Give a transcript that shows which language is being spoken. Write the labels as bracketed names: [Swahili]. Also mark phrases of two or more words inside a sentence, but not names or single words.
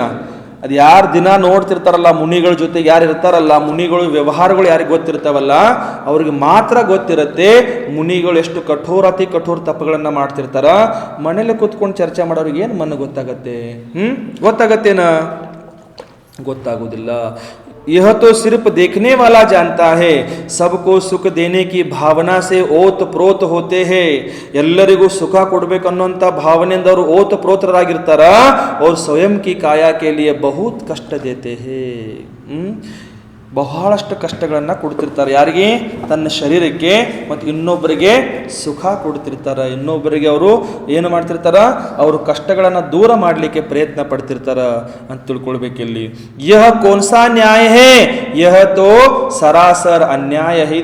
[Kannada] ಅದು ಯಾರು ದಿನ ನೋಡ್ತಿರ್ತಾರಲ್ಲ, ಮುನಿಗಳ ಜೊತೆಗೆ ಯಾರು ಇರ್ತಾರಲ್ಲ, ಮುನಿಗಳು ವ್ಯವಹಾರಗಳು ಯಾರಿಗೆ ಗೊತ್ತಿರ್ತಾವಲ್ಲ ಅವ್ರಿಗೆ ಮಾತ್ರ ಗೊತ್ತಿರುತ್ತೆ ಮುನಿಗಳು ಎಷ್ಟು ಕಠೋರ ತಪ್ಪುಗಳನ್ನ ಮಾಡ್ತಿರ್ತಾರ. ಮನೇಲಿ ಕೂತ್ಕೊಂಡು ಚರ್ಚೆ ಮಾಡೋರಿಗೆ ಏನು ಮಣ್ಣು ಗೊತ್ತಾಗತ್ತೆ? ಗೊತ್ತಾಗತ್ತೇನ? ಗೊತ್ತಾಗೋದಿಲ್ಲ. [Hindi] यह तो सिर्फ देखने वाला जानता है, सबको सुख देने की भावना से ओत प्रोत होते हैं. [Kannada] ಎಲ್ಲರಿಗೂ ಸುಖ ಕೊಡಬೇಕನ್ನುವಂತ ಭಾವನೆಯಿಂದ ಅವರು ಓತ ಪ್ರೋತರಾಗಿರ್ತಾರ. [Hindi] और स्वयं की काया के लिए बहुत कष्ट देते हैं. [Kannada] ಬಹಳಷ್ಟು ಕಷ್ಟಗಳನ್ನ ಕೊಡ್ತಿರ್ತಾರೆ. ಯಾರಿಗೆ? ತನ್ನ ಶರೀರಕ್ಕೆ ಮತ್ತು ಇನ್ನೊಬ್ಬರಿಗೆ ಸುಖ ಕೊಡ್ತಿರ್ತಾರ. ಇನ್ನೊಬ್ಬರಿಗೆ ಅವರು ಏನು ಮಾಡ್ತಿರ್ತಾರ? ಅವರು ಕಷ್ಟಗಳನ್ನ ದೂರ ಮಾಡಲಿಕ್ಕೆ ಪ್ರಯತ್ನ ಪಡ್ತಿರ್ತಾರ ಅಂತ ತಿಳ್ಕೊಳ್ಬೇಕಿಲ್ಲಿ. [Hindi] यह कौनसा न्याय है, यह तो सरासर अन्याय है.